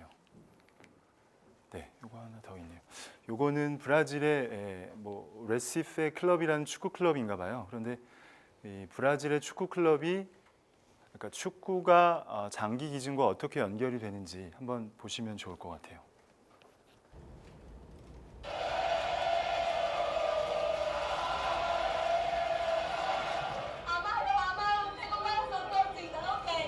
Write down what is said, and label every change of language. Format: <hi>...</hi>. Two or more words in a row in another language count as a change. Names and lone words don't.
<ko>네, 요거 하나 더 있네요. 요거는 브라질의 뭐 레시페 클럽이라는 축구 클럽인가 봐요. 그런데 이 브라질의 축구 클럽이 그러니까 축구가 장기 기준과 어떻게 연결이 되는지 한번 보시면 좋을 것 같아요.</ko> <pt>Amar, não tem comparação com torcida, não tem.</pt>